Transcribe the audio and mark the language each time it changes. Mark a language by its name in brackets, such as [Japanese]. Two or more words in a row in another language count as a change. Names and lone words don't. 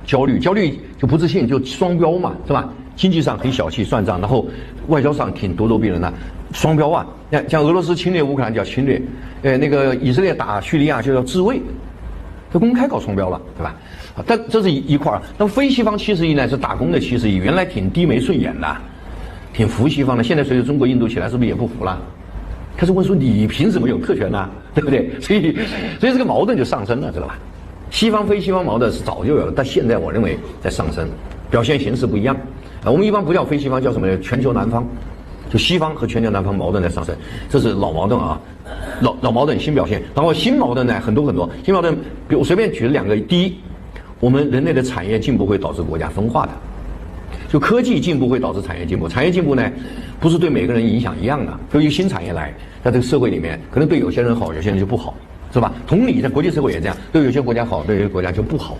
[Chinese] 焦慮就不自信，就雙標嘛，是吧？經濟上很小氣算賬，然後外交上挺咄咄逼人的，雙標啊！像俄羅斯侵略烏克蘭叫侵略，那個以色列打敘利亞就叫自衛，這公開搞雙標了，對吧？但這是一塊兒。那麼非西方70億呢是打工的70億，原來挺低眉順眼的，挺服西方的，現在隨着中國印度起來，是不是也不服了？開始問說你憑什麼有特權呢？對不對？所以這個矛盾就上升了，知道吧？西方非西方矛盾是早就有了，但現在我認為在上升，表現形式不一樣。我們一般不叫非西方，叫什麼呢？全球南方，就西方和全球南方矛盾在上升，這是老矛盾啊，老矛盾新表現。然後新矛盾呢很多，新矛盾，比如我隨便舉了2個。第一，我們人類的產業進步會導致國家分化的，就科技進步會導致產業進步。產業進步呢，不是對每個人影響一樣的，由於新產業來，在这個社會裡面，可能對有些人好，有些人就不好，是吧？同理，在國際社會也這樣，對有些國家好，對有些國家就不好。